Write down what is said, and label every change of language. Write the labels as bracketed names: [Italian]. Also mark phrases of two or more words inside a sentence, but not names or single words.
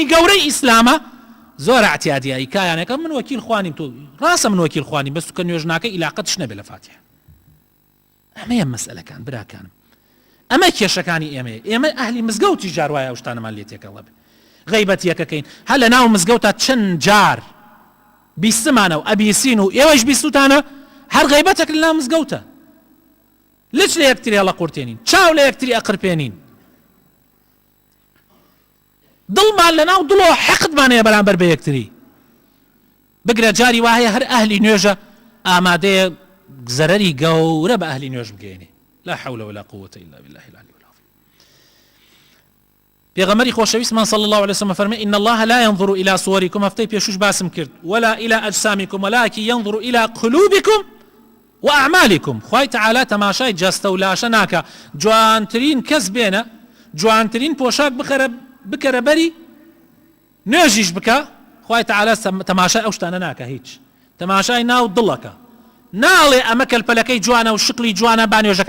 [Central Kurdish] گەورەی ئیسلامە زۆر اعتیادیایی کایانەکە من وەکیل خوانیم تۆ ڕاستە من وەکیل خوانیم بەس کە نوێژ ناکەی علاقەتش نەبێ لە فاتحە ئەمەیە مەسئلەکان براکانم ئەمە کێشەکانی ئێمە ئەهلی مزگەوتی جار وایە ئەو شتانەمان لێ تێکەڵ بێ غەیبەتیەکەکەین هەر لە ناو مزگەوتە چەند جار بیستمانە و ئەبیسین و ئێوەش بیستوتانە هەر غەیبەتێک لە ناو مزگەوتە لچ لە یەکتری هەڵە قورتێنین چاو لە یەکتری ئەقرپێنین دڵمان لە ناو دڵەوە حەقدمانەیە بەرامبەر بە یەکتری بگرە جاری وایە هەر ئەهلی نوێژە ئامادەیە زەرەری گەورە بە ئەهلی نوێژ بگەێنێ [Arabic] لا حول ولا قوة إلا بالله العلي العظيم [Central Kurdish] پێغەمبەری خۆشەویستمان [Arabic] صلى الله عليه وسلم [Central Kurdish] فەرمێ [Arabic] إن الله لا ينظر إلى صوركم [Central Kurdish] هەفتەی پێشوش باسم کرد [Arabic] ولا إلى أجسامكم ولكن ينظر إلى قلوبكم وأعمالكم [Central Kurdish] خوای تعالی تەماشای جەستە و لاشە ناکە جوانترین کەس بێنە جوانترین پۆشاک بکەرە بەری نوێژیش بکە خوای تعالی تەماشای ئەو شتانە ناکە هیچ تەماشای ناو دڵەکە ناڵێ ئەمە کەلپەلەکەی جوانە و شکلی جوانە با نوێژەکەی